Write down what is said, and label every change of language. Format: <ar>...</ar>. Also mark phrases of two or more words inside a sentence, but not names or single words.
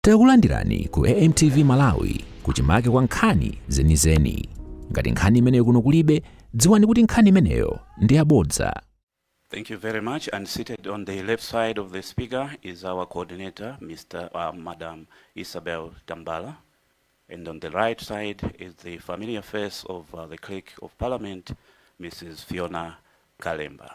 <ny>Takulandirani ku AMTV Malawi kuchimake kwa nkhani zenizeni. Ngati nkhani imeneyo kuno kulibe, dziwani kuti nkhani imeneyo ndi yabodza.</ny> <en>Thank you very much. And seated on the left side of the speaker is our coordinator, Madam Isabel Tambala. And on the right side is the familiar face of the Clerk of Parliament, Mrs. Fiona Kalemba.</en>